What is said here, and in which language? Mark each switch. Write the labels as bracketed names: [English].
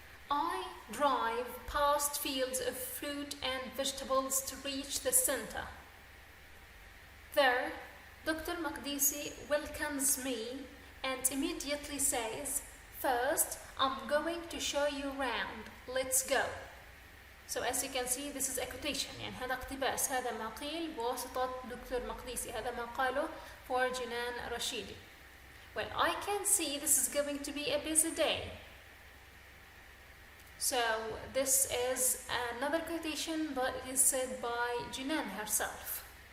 [English] I drive past fields of fruit and vegetables to reach the center. There, Dr. Maqdisi welcomes me and immediately says, first, I'm going to show you around. Let's go. So as you can see, this is a quotation. [Arabic] يعني هذا اقتباس. هذا ما قيل بواسطة دكتور مقديسي. هذا ما قاله [English] for Jinan Rashidi. Well, I can see this is going to be a busy day. So this is another quotation, but it is said by Jinan herself.